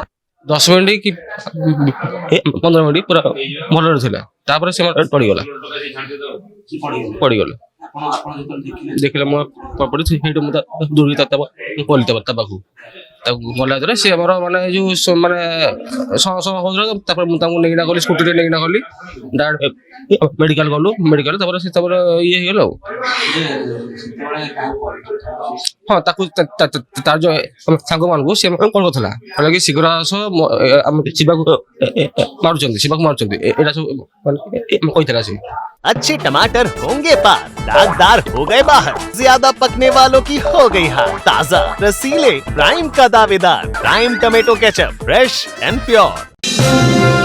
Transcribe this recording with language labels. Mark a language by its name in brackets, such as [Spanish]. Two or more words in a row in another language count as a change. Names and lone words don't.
[Odia] 10 ମିନିଟ୍ କି 15 ମିନିଟ୍ ପୁରା ଭଲରେ ଥିଲା ତାପରେ ସେ ପଡ଼ିଗଲେ ଦେଖିଲେ ମୁଁ ପଡ଼ିଛି ସେଇଠୁ ମୁଁ ଦୂରି ତା ପାଖକୁ ତାକୁ ଗଲା ଭିତରେ ସେ ଆମର ମାନେ ଯେଉଁ ମାନେ ହେଉଥିଲା ତାପରେ ମୁଁ ତାଙ୍କୁ ନେଇକିନା ଗଲି ସ୍କୁଟିରେ ନେଇକିନା ଗଲି ଡାଇରେକ୍ଟ ମେଡ଼ିକାଲ ଗଲୁ ମେଡ଼ିକାଲ ତାପରେ ସେ ତାପରେ ଇଏ ହେଇଗଲା ଆଉ ହଁ ତାକୁ ତାର ଯେଉଁ ସାଙ୍ଗମାନଙ୍କୁ ସେ କ'ଣ କରୁଥିଲା କହିଲା କି ଶୀଘ୍ର ଆସ ଶିବାକୁ ମାରୁଛନ୍ତି ଏଇଟା ସବୁ କହିଥିଲା ସେ। [Hindi] अच्छे टमाटर होंगे पार, दागदार हो गए बाहर, ज्यादा पकने वालों की हो गई हार। ताजा रसीले प्राइम का दावेदार, प्राइम टमेटो केचप, [English] fresh and pure.